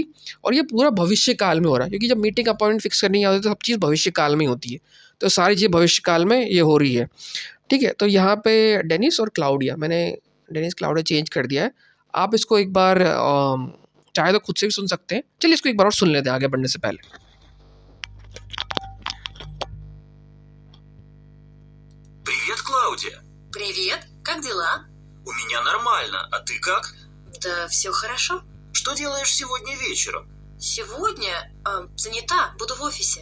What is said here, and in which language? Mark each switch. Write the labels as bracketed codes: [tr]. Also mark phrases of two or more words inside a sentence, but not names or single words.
[hi] और ये पूरा भविष्य काल में हो रहा है, क्योंकि जब [en] meeting appoint fix [hi] करनी होती है तो सब चीज़ भविष्य काल में ही होती है, तो सारी चीज़ भविष्य काल में ये हो रही है, ठीक है। तो यहाँ पे डेनिस और क्लाउडिया, मैंने डेनिस क्लाउडिया चेंज कर दिया है। आप इसको एक बार चाहे तो खुद से भी सुन सकते हैं। चलिए इसको एक बार और सुन लेते हैं आगे बढ़ने से पहले। [ru] Привет, Клаудия. Привет, как дела? У меня нормально, а ты как? Да, все хорошо. Что делаешь сегодня вечером? Сегодня занята, буду в офисе.